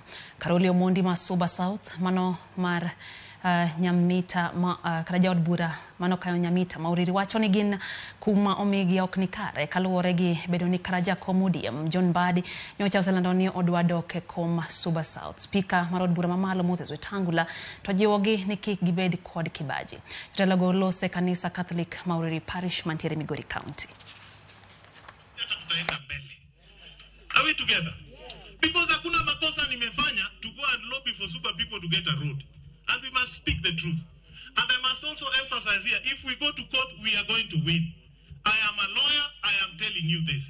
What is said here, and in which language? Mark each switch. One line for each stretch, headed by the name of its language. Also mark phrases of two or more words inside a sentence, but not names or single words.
Luo (Kenya and Tanzania): Karoli Omondi ma Suba South mano mar nyamita karaja od bura mano kayo nyamita mauriri wacho ni gin kuma omigi ok nikare kaluwore gi bedo ni karaja kom ODM John Badi nyocha oselando ni odwa dok e kom Suba South. Speaker mar od bura mamalo Moses Wetangula to jiwogi ni kik gibed kod kibaji. Jotelo lose kanisa Catholic Mauriri Parish mantiere Migori County.
English: Are we together? Because
Swahili: hakuna makosa nimefanya
English: to go and lobby for super people to get a road. And we must speak the truth. And I must also emphasize here, if we go to court, we are going to win. I am a lawyer, I am telling you this.